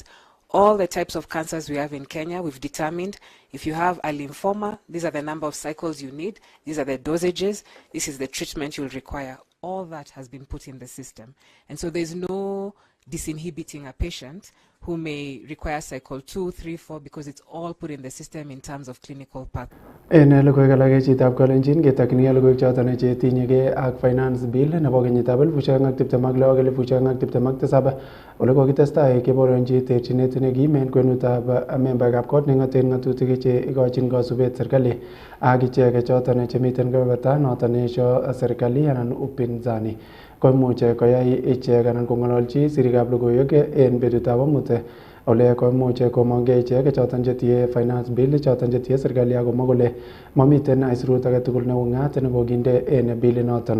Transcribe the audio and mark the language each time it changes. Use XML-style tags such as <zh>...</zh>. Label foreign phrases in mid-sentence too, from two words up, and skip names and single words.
<en>All the types of cancers we have in Kenya, we've determined if you have a lymphoma, these are the number of cycles you need, these are the dosages, this is the treatment you'll require. All that has been put in the system. And so there's no disinhibiting a patient who may require cycle 2, 3, 4 because it's all put in the system in terms of clinical path.</en> <kln>En logoiwek alak chitab kolenjin ketokyin logoiwek choton chetinyegei ak</kln> <en>finance bill</en> <kln>nebo kenyitab 2026 ak 2027 ole kokitestai keboronji terchinet nekim en kwenutab membaekab kot neng'oten ng'atutik che ikochin kosubet serikali ak ichek choton chemiten kebeberta noton nesho serikali anan upinzani koimuche koyai ichek anan kong'ololchi sirikab logoiwek en betutab amut ole koimuche komong'e ichek choton chetie</kln> <en>finance bill</en> <kln>choton chetie serikali akomwa kole mamiten aisurut age tugul neung'at nekokinde en bill noton.</kln>